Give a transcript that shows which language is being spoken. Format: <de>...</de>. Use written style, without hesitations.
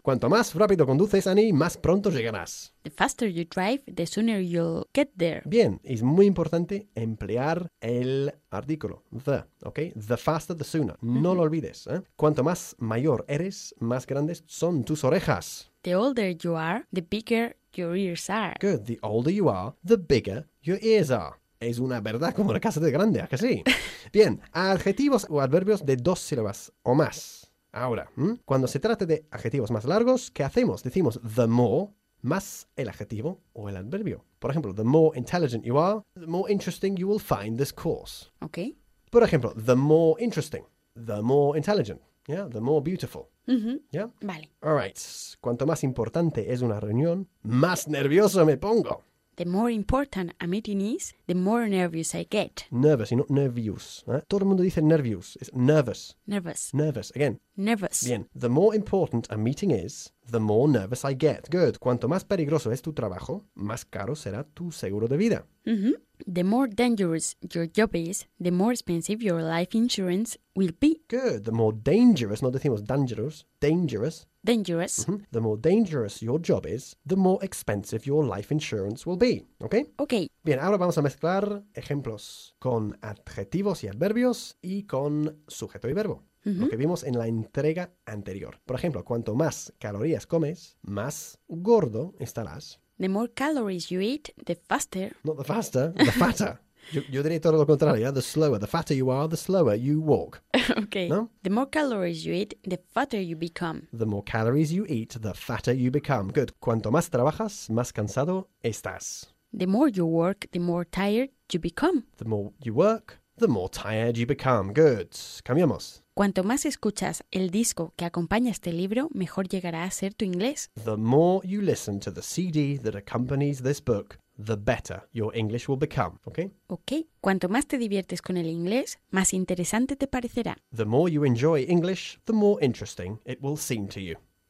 <es>Cuanto más rápido conduces, Annie, más pronto llegarás.</es> <en>The faster you drive, the sooner you'll get there.</en> <es>Bien, es muy importante emplear el artículo, the, ¿ok?</es> <en>The faster, the sooner.</en> <es>No lo olvides, ¿eh? Cuanto más mayor eres, más grandes son tus orejas.</es> <en>The older you are, the bigger your ears are. Good, the older you are, the bigger your ears are.</en> <es>Es una verdad como la casa de grande, ¿a que sí? Bien, adjetivos o adverbios de dos sílabas o más. Ahora, cuando se trate de adjetivos más largos, ¿qué hacemos? Decimos the more más el adjetivo o el adverbio. Por ejemplo,</es> <en>the more intelligent you are, the more interesting you will find this course. Okay.</en> <es>Por ejemplo,</es> <en>the more interesting, the more intelligent, yeah, the more beautiful. Mm-hmm. Yeah.</en> <es>Vale.</es> <en>All right.</en> <es>Cuanto más importante es una reunión, más nervioso me pongo.</es> <en>The more important a meeting is, the more nervous I get. Nervous, not nervous. ¿Eh?</en> <es>Todo el mundo dice</es> <en>nervous. It's nervous. Nervous. Nervous, again. Nervous.</en> <es>Bien.</es> <en>The more important a meeting is, the more nervous I get. Good.</en> <es>Cuanto más peligroso es tu trabajo, más caro será tu seguro de vida. Mm-hmm.</es> <en>The more dangerous your job is, the more expensive your life insurance will be. Good. The more dangerous,</en> <es>no decimos</es> <en>dangerous, dangerous. Dangerous. Mm-hmm. The more dangerous your job is, the more expensive your life insurance will be. Okay? Okay.</en> <es>Bien, ahora vamos a mezclar ejemplos con adjetivos y adverbios y con sujeto y verbo. Lo que vimos en la entrega anterior. Por ejemplo, cuanto más calorías comes, más gordo estarás.</es> <en>The more calories you eat, the faster. Not the faster, the fatter.</en> <es>Yo diría todo lo contrario, ¿eh?</es> <en>The slower. The fatter you are, the slower you walk. Okay.</en> <es>¿No?</es> <en>The more calories you eat, the fatter you become. The more calories you eat, the fatter you become.</en> <es>Good. Cuanto más trabajas, más cansado estás.</es> <en>The more you work, the more tired you become. The more you work, the more tired you become.</en> <es>Good. Cambiamos. Cuanto más escuchas el disco que acompaña este libro, mejor llegará a ser tu inglés.</es> <en>The more you listen to the CD that accompanies this book, the better your English will become, okay? Okay.</en> <es>Cuanto más te diviertes con el inglés, más interesante te parecerá.</es> <en>The more you enjoy English, the more interesting it will seem to you.</en>